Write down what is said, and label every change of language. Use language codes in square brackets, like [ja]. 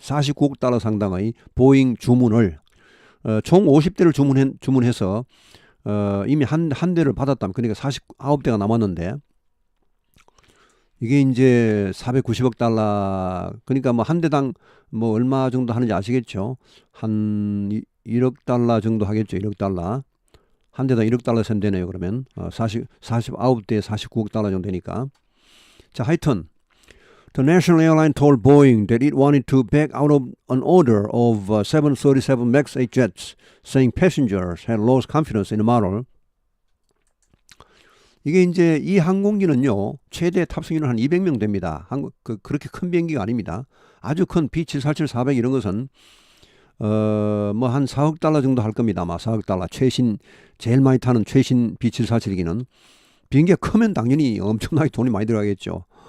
[ko] 49억 달러 상당의 보잉 주문을 총 50대를 주문해서 이미 한 대를 받았다면 그러니까 49대가 남았는데 이게 이제 490억 달러 그러니까 뭐 한 대당 뭐 얼마 정도 하는지 아시겠죠? 한 1억 달러 정도 하겠죠. 1억 달러. 한 대당 1억 달러 선 되네요. 그러면 49대에 49억 달러 정도 되니까. 자, 하여튼 [en] The national airline told Boeing that it wanted to back out of an order of 737 MAX 8 jets, saying passengers had lost confidence in the model. [ko] 이게 이제 이 항공기는요, 최대 탑승인은 한 200명 됩니다. 그렇게 큰 비행기가 아닙니다. 아주 큰 B747, 400 이런 것은 뭐 한 4억 달러 정도 할 겁니다. 아마 4억 달러. 제일 많이 타는 최신 B747기는 비행기가 크면 당연히 엄청나게 돈이 많이 들어가겠죠.